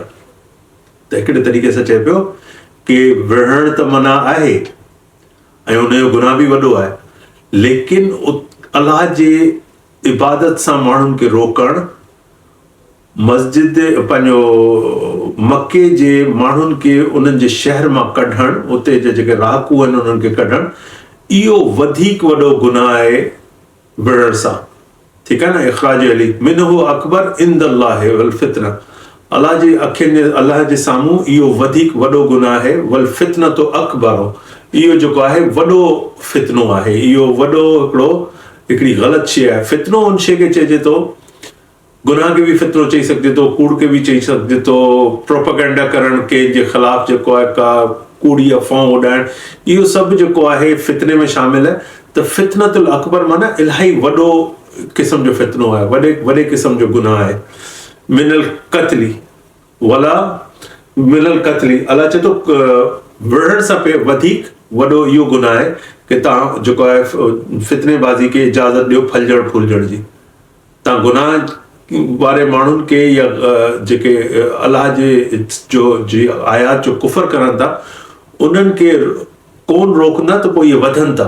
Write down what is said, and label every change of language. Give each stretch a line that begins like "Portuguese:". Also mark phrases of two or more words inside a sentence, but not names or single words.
Sindhi: त हिकिड़े तरीक़े सां चए पियो कि विढ़ण त मना आहे ऐं उनजो गुनाह बि वॾो आहे, लेकिन अलाह जे इबादत सां माण्हुनि खे रोकणु, मस्जिद पंहिंजो मके जे माण्हुनि खे उन्हनि जे शहर मां कढणु, उते जे जेके रहाकू आहिनि उन्हनि खे कढणु, इहो वधीक वॾो गुनाह आहे विढ़ण सां। ठीकु आहे न,
Arabic: إخراج أهله منه أكبر عند الله والفتنة,
Sindhi: अलाह जी अखियुनि जे अलाह जे साम्हूं इहो वधीक वॾो गुनाह आहे।
Arabic: والفتنة أكبر,
Sindhi: इहो जेको आहे वॾो फितनो आहे, इहो वॾो हिकिड़ी ग़लति शइ आहे। फितनो उन शइ खे चइजे थो, गुनाह खे बि फितनो चई सघिजे थो, कूड़ खे बि चई सघिजे थो, प्रोपेगेंडा करणु कंहिंजे ख़िलाफ़ जेको आहे का कूड़ी अफ़वाह उॾाइणु, इहो सभु जेको आहे फितने में शामिल आहे। त
Arabic: الفتنة الأكبر
Sindhi: माना इलाही वॾो क़िस्म जो फितनो आहे, वॾे क़िस्म जो गुनाह आहे।
Arabic: من القتل ولا من القتل,
Sindhi: अलाह चए थो विढ़ण सां पे वधीक वॾो इहो गुनाह आहे कि तव्हां जेको आहे फितनेबाज़ी खे इजाज़त ॾियो फलजण फूलजण जी। तव्हां गुनाह वारे माण्हुनि खे या जेके अलाह जे जी आयात जो कुफर करनि था उन्हनि खे कोन रोकंदा त पोइ इहे वधनि था।